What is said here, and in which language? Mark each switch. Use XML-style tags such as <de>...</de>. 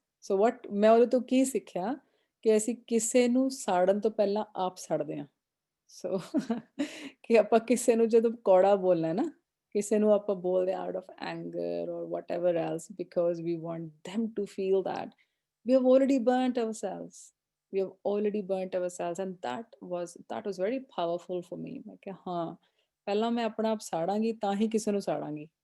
<en>So what</en> <pa>ਮੈਂ ਉਹਦੇ ਤੋਂ ਕੀ ਸਿੱਖਿਆ ਕਿ ਅਸੀਂ ਕਿਸੇ ਨੂੰ ਸਾੜਨ ਤੋਂ ਪਹਿਲਾਂ ਆਪ ਸੜਦੇ ਹਾਂ। ਸੋ ਕਿ ਆਪਾਂ ਕਿਸੇ ਨੂੰ ਜਦੋਂ ਕੌੜਾ ਬੋਲਣਾ ਨਾ, ਕਿਸੇ ਨੂੰ ਆਪਾਂ ਬੋਲਦੇ</pa> <en>out of anger</en> <pa>ਔਰ</pa> <en>whatever else because we want them to feel that we have already burnt ourselves. We have already burnt ourselves, and that was very powerful for me.</en> <pa>ਮੈਂ ਕਿਹਾ ਹਾਂ, ਪਹਿਲਾਂ ਮੈਂ ਆਪਣਾ ਆਪ ਸਾੜਾਂਗੀ ਤਾਂ ਹੀ ਕਿਸੇ ਨੂੰ ਸਾੜਾਂਗੀ।</pa>